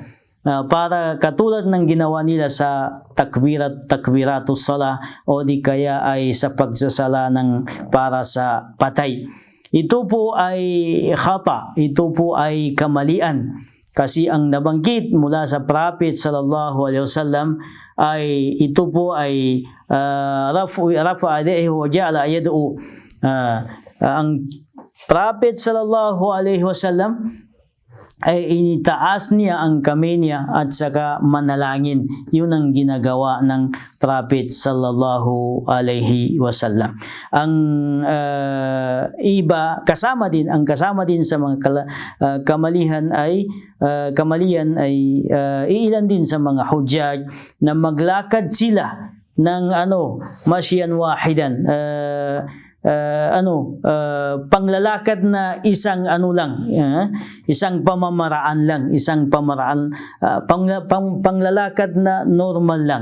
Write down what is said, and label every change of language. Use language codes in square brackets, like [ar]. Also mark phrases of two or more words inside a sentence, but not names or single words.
[tl] Para katulad ng ginawa nila sa [ar] تكبيرة الصلاة [tl] o di kaya ay sa pagsasala ng para sa patay. ito po ay khata, ito po ay kamalian. Kasi ang nabanggit mula sa Prophet [ar] صلى الله عليه وسلم [tl] ay ito po ay [ar] رفع يديه وجعل يدعو. [tl] Ang Prophet [ar] صلى الله عليه وسلم [tl] ay initaas niya ang kamay niya at saka manalangin. Yun ang ginagawa ng Prophet [ar] صلى الله عليه وسلم. [tl] Ang iba kasama din sa mga kamalian ay iilan din sa mga hujjaj na maglakad sila ng [ar] مشيا واحدا, [tl] panglalakad na isang isang pamamaraan lang, panglalakad na normal lang.